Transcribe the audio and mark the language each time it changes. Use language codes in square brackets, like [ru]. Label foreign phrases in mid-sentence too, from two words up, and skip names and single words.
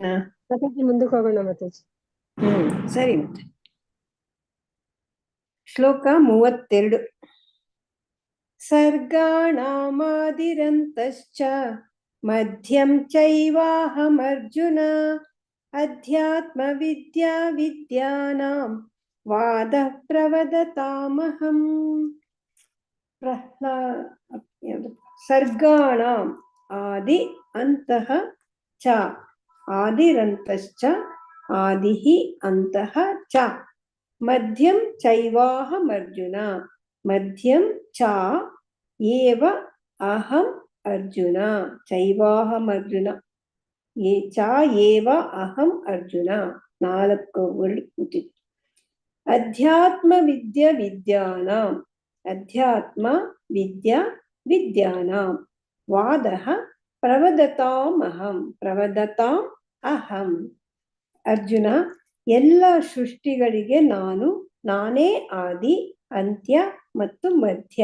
[kn] ಮಾತಾಜಿ ಮುಂದಕ್ಕೆ ಹೋಗೋಣ ಮಾತಾಜಿ. ಸರಿ ಮತ್ತೆ. ಶ್ಲೋಕ 32. [sa] ಸರ್ಗಾಣಾಮಾದಿರಂತಶ್ಚ ಮಧ್ಯಂ ಚೈವಾಹಮರ್ಜುನ ಅಧ್ಯಾತ್ಮ ವಿದ್ಯಾ ವಿದ್ಯಾನಾಂ ವಾದ ಪ್ರವದತಾಮಹಂ. ಸರ್ಗಾಣಾಂ ಆದಿ ಅಂತಃ ಚ ಆದಿರಂತಶ್ಚ ಆದಿಃ ಅಂತಃ ಚ ಮಧ್ಯಂ ಚೈವಾಹಮರ್ಜುನ ಮಧ್ಯಂ ಚ ಏವ ಅಹಂ ಅರ್ಜುನ. ಚೈವಾಹಮರ್ಜುನ ಚ ಏವ ಅಹಂ ಅರ್ಜುನ. [kn] 4 [en] word [kn] ಕೂತಿತ್ತು. [sa] ಅಧ್ಯಾತ್ಮ ವಿದ್ಯಾ ವಿದ್ಯಾನಾಂ ಅಧ್ಯಾತ್ಮ ವಿದ್ಯಾ ವಿದ್ಯಾನಾಂ ವಾದಃ ಪ್ರವದತಾಮಹಂ ಪ್ರವದತಾಂ ಅಹಂ. [kn] ಅರ್ಜುನ, ಎಲ್ಲ ಸೃಷ್ಟಿಗಳಿಗೆ ನಾನೇ ಆದಿ ಅಂತ್ಯ ಮತ್ತು ಮಧ್ಯ.